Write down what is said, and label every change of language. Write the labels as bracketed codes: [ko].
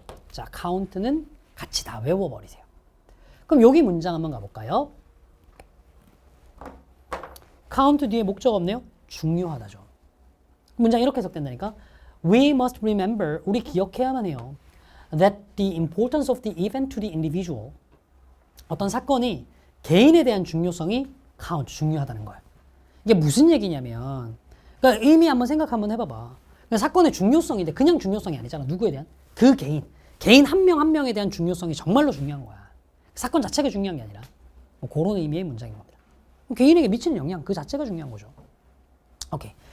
[ko] 자, count는 같이 다 외워버리세요. 그럼 여기 문장 한번 가볼까요? count 뒤에 목적 없네요? 중요하다죠. 문장 이렇게 해석된다니까. [en] We must remember, [ko] 우리 기억해야만 해요. [en] That the importance of the event to the individual, [ko] 어떤 사건이 개인에 대한 중요성이 [en] count, [ko] 중요하다는 거예요. 이게 무슨 얘기냐면, 그러니까 의미 한번 생각 한번 해봐봐. 그러니까 사건의 중요성인데 그냥 중요성이 아니잖아. 누구에 대한? 그 개인 한 명 한 명에 대한 중요성이 정말로 중요한 거야. 사건 자체가 중요한 게 아니라 뭐 그런 의미의 문장인 겁니다. 개인에게 미치는 영향 그 자체가 중요한 거죠. 오케이.